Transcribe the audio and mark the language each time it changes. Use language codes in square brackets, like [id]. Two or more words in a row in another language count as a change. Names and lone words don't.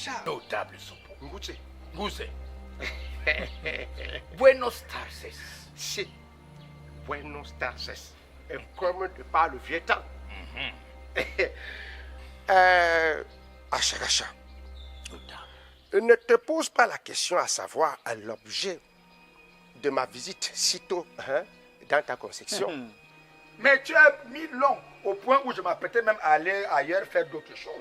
[fr] Notable Zobo. Ngouche. Ngouze. [es] Buenos tardes. Si. Buenos tardes. [fr] Et comme de par le vieux temps. Achagacha, ne te pose pas la question à savoir à l'objet de ma visite sitôt dans ta conception. Mais tu as mis long au point où je m'apprêtais même à aller ailleurs faire d'autres choses.